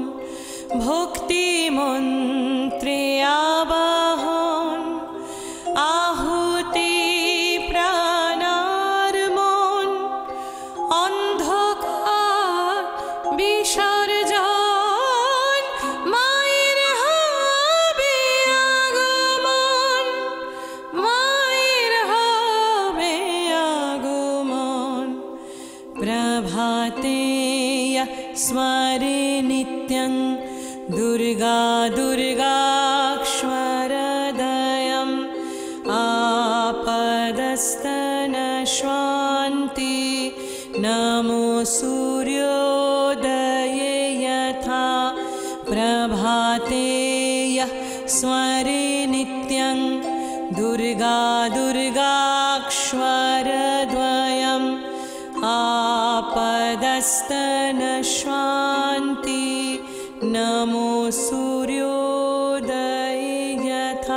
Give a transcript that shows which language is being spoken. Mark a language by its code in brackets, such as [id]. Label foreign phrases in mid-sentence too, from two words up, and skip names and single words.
[bn] ভক্তি মন্ত্রে আবাহন, আহুতি প্রাণার মন, অন্ধকার বিসর্জন, মায়ের হবে আগমন, মায়ের হবে আগমন। [sa] প্রভাতে স্মরে নিত্যং দুর্গা দুর্গাক্ষরদয়ম, आपदस्तनश्वान्ति नमो सूर्योदये यथा। प्रभाते यः स्मरे नित्यं दुर्गा दुर्गाक्षरद्वयम्, आपदस्तनश्वान्ति नमो सूर्योदये यथा।